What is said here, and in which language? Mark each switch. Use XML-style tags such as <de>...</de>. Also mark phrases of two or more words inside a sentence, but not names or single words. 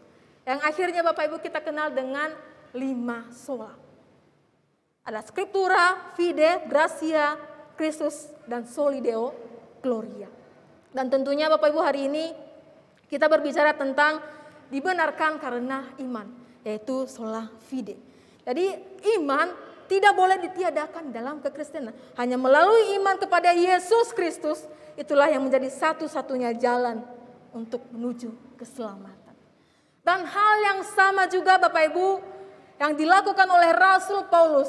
<id>Yang akhirnya Bapak Ibu kita kenal dengan 5 sola. Ada Scriptura, Fide, Gracia, Christus, dan</id> <la>Soli Deo Gloria.</la> <id>Dan tentunya Bapak Ibu hari ini kita berbicara tentang dibenarkan karena iman, yaitu</id> <la>sola fide.</la> <id>Jadi iman tidak boleh ditiadakan dalam kekristenan. Hanya melalui iman kepada Yesus Kristus, itulah yang menjadi satu-satunya jalan untuk menuju keselamatan. Dan hal yang sama juga Bapak Ibu yang dilakukan oleh Rasul Paulus.</id>